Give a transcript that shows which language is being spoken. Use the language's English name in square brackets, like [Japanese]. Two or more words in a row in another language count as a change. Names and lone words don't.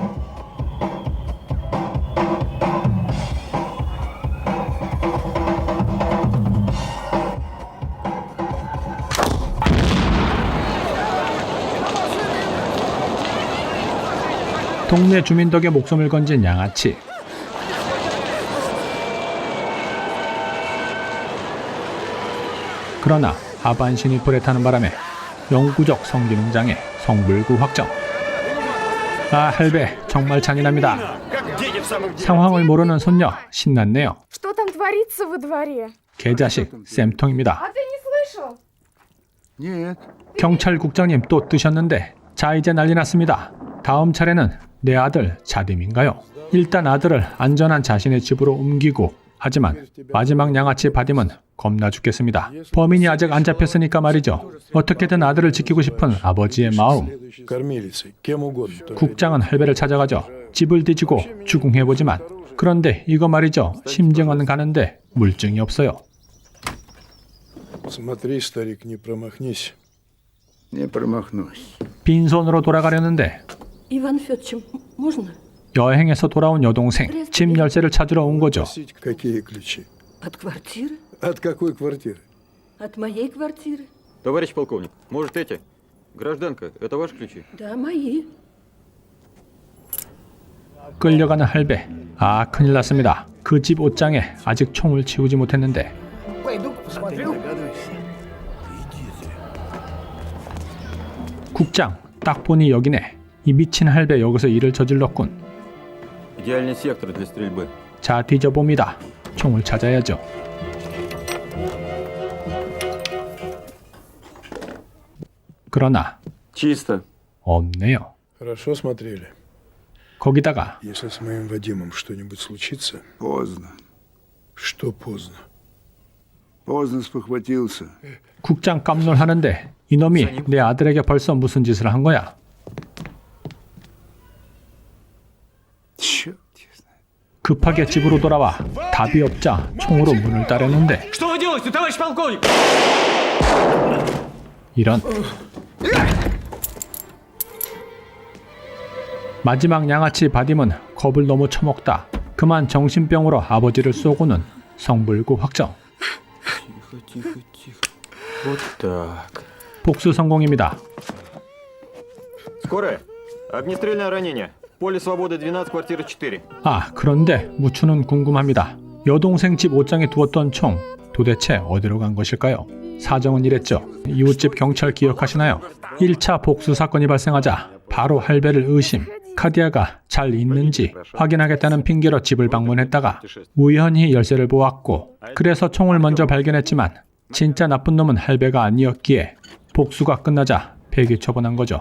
[Korean] 동네 주민 덕에 목숨을 건진 양아치. 그러나 하반신이 불에 타는 바람에 영구적 성기능장애 성불구 확정. 아 할배 정말 잔인합니다. [Russian] Как дети в самом деле. [Korean] 상황을 모르는 손녀 신났네요. [Russian] Что там творится во дворе? [Korean] 개자식 쌤통입니다. [Russian] А ты не слышал? Нет. [Korean] 경찰국장님 또 뜨셨는데 자 이제 난리 났습니다. 다음 차례는 내 아들 자딤인가요? 일단 아들을 안전한 자신의 집으로 옮기고 하지만 마지막 양아치 바딤은 겁나 죽겠습니다. 범인이 아직 안 잡혔으니까 말이죠. 어떻게든 아들을 지키고 싶은 아버지의 마음. [Russian] Кормилицей, кем угодно. [Korean] 국장은 할배를 찾아가죠. 집을 뒤지고 추궁해보지만 그런데 이거 말이죠. 심증은 가는데 물증이 없어요. [Russian] Смотри, старик, не промахнись. Не промахнусь. [Korean] 빈손으로 돌아가려는데 [Russian] Иван Федорович, можно? [Korean] 여행에서 돌아온 여동생 집 열쇠를 찾으러 온 거죠. [Russian] Какие ключи? От квартиры? От какой квартиры? От моей квартиры? Товарищ полковник, может эти? Гражданка, это ваши ключи? Да, мои. [Korean] 끌려가는 할배. 아 큰일 났습니다. 그 집 옷장에 아직 총을 치우지 못했는데 국장 딱 보니 여기네. 이 미친 할배 여기서 일을 저질렀군. [Russian] Идеальный сектор для стрельбы. [Korean] 자 뒤져봅니다. 총을 찾아야죠. 그러나 [Russian] Чисто. [Korean] 없네요. [Russian] Хорошо смотрели. [Korean] 거기다가 [Russian] Если с моим Вадимом что-нибудь случится... Поздно. Что поздно? Поздно спохватился. [Korean] 국장 깜놀하는데 이놈이 내 아들에게 벌써 무슨 짓을 한 거야? [Russian] Черт. [Korean] 급하게 집으로 돌아와 답이 없자 총으로 문을 따려는데 [Russian] Что вы делаете, товарищ полковник? [Korean] 이런 마지막 양아치 바딤은 겁을 너무 처먹다 그만 정신병으로 아버지를 쏘고는 성불구 확정. [Russian] Тихо. Вот так. [Korean] 복수 성공입니다. [Russian] Скорая. Огнестрельное ранение. Поле свободы 12, квартира 4. [Korean] 아 그런데 무추는 궁금합니다. 여동생 집 옷장에 두었던 총 도대체 어디로 간 것일까요? 사정은 이랬죠. 이웃집 경찰 기억하시나요? 1차 복수 사건이 발생하자 바로 할배를 의심. 카디아가 잘 있는지 확인하겠다는 핑계로 집을 방문했다가 우연히 열쇠를 보았고 그래서 총을 먼저 발견했지만 진짜 나쁜 놈은 할배가 아니었기에 복수가 끝나자 폐기 처분한 거죠.